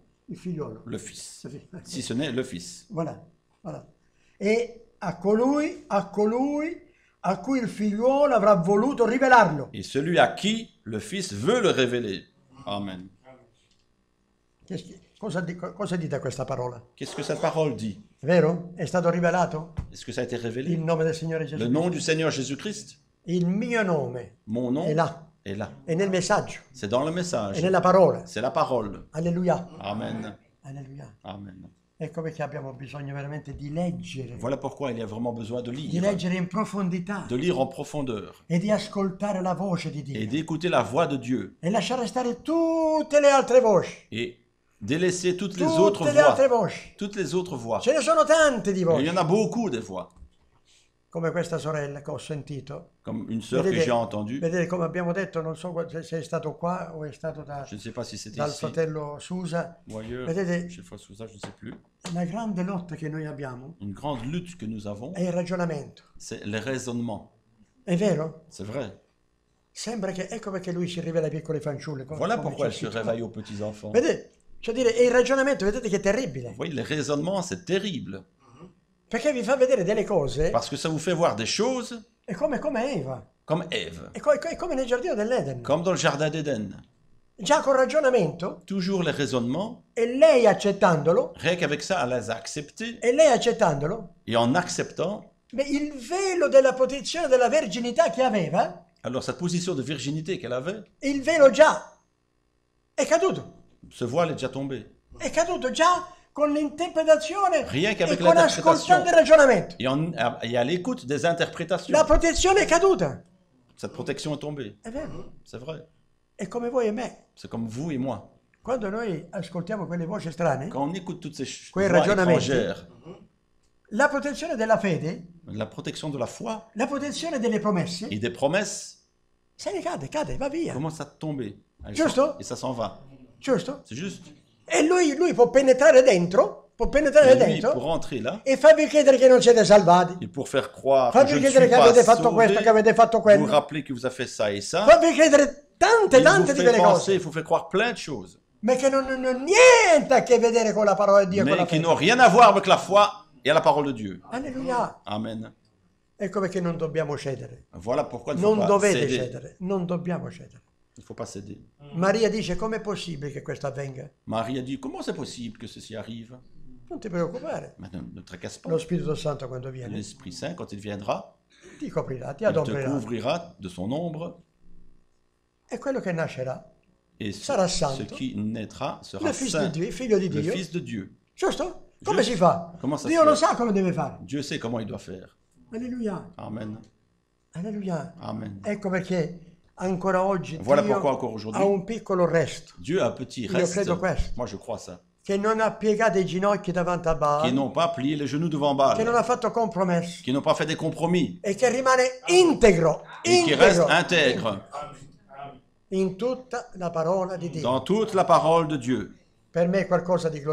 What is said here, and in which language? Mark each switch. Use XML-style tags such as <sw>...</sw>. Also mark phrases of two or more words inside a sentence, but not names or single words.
<it>il figliuolo.</it> <fr>le Fils, si ce n'est le Fils. Voilà, voilà.</fr> <it>E a colui a cui il figliuolo avrà voluto rivelarlo.</it> <fr>Et celui à qui le Fils veut le révéler. Amen.</fr> <it>Cosa dite questa parola?</it> <fr>Qu'est-ce que cette parole dit?</fr> <it>È vero? È stato rivelato</it> <fr>Est-ce que ça a été révélé?</fr> <it>il nome del Signore Gesù.</it> <fr>Le nom du Seigneur Jésus-Christ,</fr> <it>Il mio nome</it> <fr>mon nom,</fr> <it>è là,</it> <fr>est là.</fr> <it>è nel messaggio,</it> <fr>C'est dans le</fr> <it>è</it> <fr>message.</fr> <it>nella parola.</it> <fr>C'est la parole.</fr> <it>Alleluia.</it> <fr>Amen.</fr> <it>Alleluia.</it> <fr>Amen.</fr> <it>Ecco perché abbiamo bisogno veramente di leggere,</it> <fr>Voilà pourquoi il y a vraiment besoin de</fr> <it>di</it> <fr>lire</fr> <it>leggere in profondità</it> <fr>en profondeur</fr> <it>e di ascoltare la voce di</it> <fr>et</fr> <it>Dio</it> <fr>d'écouter la voix de Dieu</fr> <it>e lasciare stare tutte le altre voci.</it> <fr>et délaisser toutes les autres</fr> <it>Tutte le altre</it> <fr>voix.</fr> <it>voci.</it> <fr>Toutes les autres voix.</fr> <it>Ce ne sono tante di</it> <fr>Et il</fr> <it>voci.</it> <fr>y en a beaucoup des voix.</fr> <it>Come questa sorella che ho sentito.</it> <fr>Comme une sœur que j'ai entendue.</fr> <it>Vedete, come abbiamo detto, non so se è stato qua o è stato</it> <fr>Je ne sais pas si c'était</fr> <it>dal</it> <fr>ici</fr> <it>fratello Susa.</it> <fr>ou ailleurs.</fr> <it>Vedete,</it> <fr>Chez Frère Sousa, je ne sais plus.</fr> <it>la grande lotta che noi abbiamo</it> <fr>Une grande lutte que nous avons,</fr> <it>è il ragionamento.</it> <fr>c'est le raisonnement.</fr> <it>È vero?</it> <fr>C'est vrai.</fr> <it>Sembra che, ecco perché lui si rivela ai piccoli fanciulli.</it> <fr>Voilà</fr> <it>come</it> <fr>pourquoi</fr> <it>c'è</it> <fr>elle se</fr> <it>scritto.</it> <fr>réveille aux petits-enfants.</fr> <it>Vedete? Cioè dire, e il ragionamento, vedete che è terribile.</it> <fr>Vous voyez, le raisonnement, c'est terrible.</fr> <it>Perché vi fa vedere delle cose,</it> <fr>Parce que ça vous fait voir des choses</fr> <it>è come Eva,</it> <fr>comme Ève,</fr> <it>è come nel giardino dell'Eden.</it> <fr>comme dans le jardin d'Éden.</fr> <it>Già col ragionamento,</it> <fr>Toujours les raisonnements,</fr> <it>e lei accettandolo,</it> <fr>rien qu'avec ça, elle les a acceptés.</fr> <it>e lei accettandolo,</it> <fr>Et en acceptant,</fr> <it>beh, il velo della protezione della verginità che aveva,</it> <fr>alors cette position de virginité qu'elle avait,</fr> <it>il velo già è caduto.</it> <fr>ce voile est déjà tombé.</fr> <it>È caduto già con l'interpretazione</it> <fr>Rien</fr> <it>e</it> <fr>qu'avec</fr> <it>con</it> <fr>l'interprétation.</fr> <it>ascoltando il ragionamento.</it> <fr>Et à l'écoute des interprétations,</fr> <it>La protezione è caduta.</it> <fr>cette protection est tombée.</fr> <it>È vero.</it> <fr>C'est vrai.</fr> <it>È come voi e me.</it> <fr>C'est comme vous et moi.</fr> <it>Quando noi ascoltiamo quelle voci strane,</it> <fr>Quand on écoute toutes ces</fr> <it>Quei</it> <fr>voix</fr> <it>ragionamenti.</it> <fr>étrangères,</fr> <it>la protezione della fede,</it> <fr>la protection de la foi</fr> <it>la protezione delle promesse,</it> <fr>et des promesses</fr> <it>se ne cade, va via.</it> <fr>commence à tomber.</fr> <it>Giusto?</it> <fr>Et ça s'en va.</fr> <it>Giusto?</it> <fr>C'est juste.</fr> <it>E lui può penetrare dentro,</it> <fr>Et lui, pour rentrer là,</fr> <it>e farvi credere che non siete salvati.</it> <fr>et pour faire croire que</fr> <it>Farvi</it> <fr>je ne</fr> <it>credere</it> <fr>suis</fr> <it>che</it> <fr>pas</fr> <it>avete fatto</it> <fr>sauvé,</fr> <it>questo, che avete fatto</it> <fr>vous</fr> <it>quello.</it> <fr>rappelez que vous avez fait ça et ça,</fr> <it>Farvi credere tante</it> <fr>il vous</fr> <it>di</it> <fr>fait</fr> <it>quelle</it> <fr>penser,</fr> <it>cose.</it> <fr>il vous fait croire plein de choses,</fr> <it>Ma che non hanno niente a che vedere con la parola di Dio e con la</it> <fr>mais qui</fr> <it>fede.</it> <fr>n'ont rien à voir avec la foi et à la parole de Dieu.</fr> <it>Alleluia.</it> <fr>Amen.</fr> <it>Ecco perché non dobbiamo cedere.</it> <fr>Voilà pourquoi il ne faut</fr> <it>Non</it> <fr>pas</fr> <it>dovete</it> <fr>céder.</fr> <it>cedere. Non dobbiamo cedere.</it> <fr>Il ne faut pas céder.</fr> <it>Maria dice, com'è possibile che questo avvenga?</it> <fr>Marie a dit, comment c'est possible que ceci arrive?</fr> <it>Non ti preoccupare.</it> <fr>Mais ne tracasse pas.</fr> <it>Lo Spirito Santo quando viene</it> <fr>L'Esprit Saint, quand il viendra,</fr> <it>ti coprirà, ti</it> <fr>il te</fr> <it>adoperà.</it> <fr>couvrira de son ombre,</fr> <it>E quello che nascerà,</it> <fr>et</fr> <it>sarà</it> <fr>ce</fr> <it>santo.</it> <fr>qui naîtra sera il Fils saint,</fr> <it>di Dio, il figlio di</it> <fr>le</fr> <it>Dio.</it> <fr>Fils de Dieu.</fr> <it>Giusto? Come Giusto. si fa?</it> <fr>Comment ça</fr> <it>Dio</it> <fr>se</fr> <it>lo</it> <fr>fait?</fr> <it>sa come deve fare.</it> <fr>Dieu sait comment il doit faire.</fr> <it>Alleluia.</it> <fr>Amen.</fr> <it>Alleluia.</it> <fr>Amen.</fr> <it>Ecco perché ancora oggi</it> <fr>Voilà</fr> <it>Dio</it> <fr>pourquoi encore</fr> <it>ha</it> <fr>aujourd'hui,</fr> <it>un piccolo resto,</it> <fr>Dieu a un petit</fr> <it>Io</it> <fr>reste.</fr> <it>credo questo.</it> <fr>Moi, je crois ça.</fr> <it>che non ha piegato i ginocchi davanti a</it> <fr>Qui Baal, n'ont pas plié les genoux devant</fr> <it>che non</it> <fr>Baal,</fr> <it>ha fatto compromessi</it> <fr>qui n'ont pas fait des compromis</fr> <it>e che rimane integro,</it> <fr>et qui restent</fr> <it>integro</it> <fr>intègres</fr> <it>in tutta la parola di Dio.</it> <fr>dans toute la parole de Dieu.</fr> <it>Per me è qualcosa di</it>